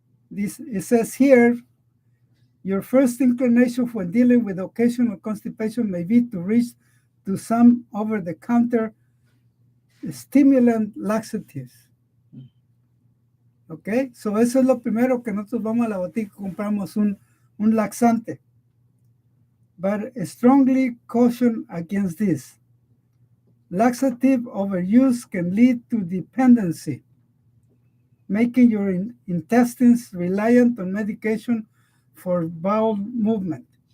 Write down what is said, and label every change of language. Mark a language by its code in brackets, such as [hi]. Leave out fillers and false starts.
[en] It says here, your first inclination when dealing with occasional constipation may be to reach to some over-the-counter stimulant laxatives. [es] Ok, so eso es lo primero que nosotros vamos a la botica y compramos un laxante. [en] But strongly caution against this. Laxative overuse can lead to dependency, making your intestines reliant on medication for bowel movement.